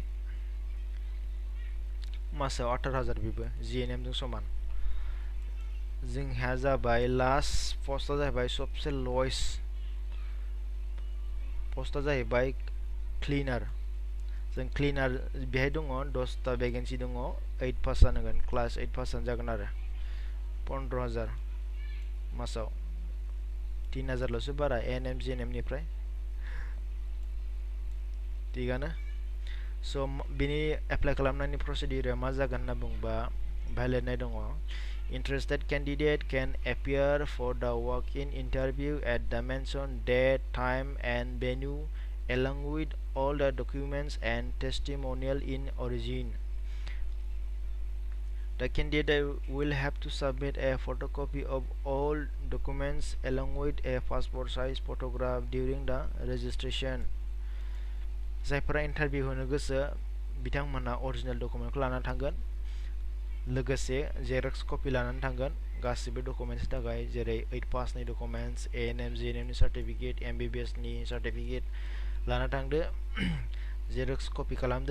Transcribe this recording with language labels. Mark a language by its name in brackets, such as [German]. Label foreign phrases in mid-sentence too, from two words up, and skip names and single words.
[Bodo] मासाव 18,000 बेबो GNM जों समान जोंहा जाबाय लास्ट पस्टआ जाहैबाय सबसे लवेस्ट पस्टआ जाहैबाय क्लिनार जों क्लिनार बेहाय दङ 10टा भेकेन्सि दङ 8 पास जानांगोन [English] class 8 pass [Bodo] जागोन आरो 15,000 मासाव 3,000ल'सो बारा ANM GNM निफ्राय थिगानो स' बिनि एप्लाइ खालामनायनि प्रसिडिउरा मा जागोन होनना बुंबा बाहाय लिरनाय दङ [English] interested candidate can appear for the walk-in interview at the mentioned date, time and venue along with all the documents and testimonial in origin. The candidate will have to submit a photocopy of all documents along with a passport size photograph during the registration. [Bodo] जायफोरा इन्टारभिउ होनो गोसो बिथांमोना अरिजिनेल डकुमेन्टखौ लानानै थांगोन, लोगोसे [English] xerox copy [Bodo] लानानै थांगोन गासिबो डकुमेन्ट्सनि थाखाय, जेरै 8 पासनि डकुमेन्ट्स, ANM GNM नि सार्टिफिकेट, MBBS नि सार्टिफिकेट लाना थांदो। जेरक्स कपि खालामदो।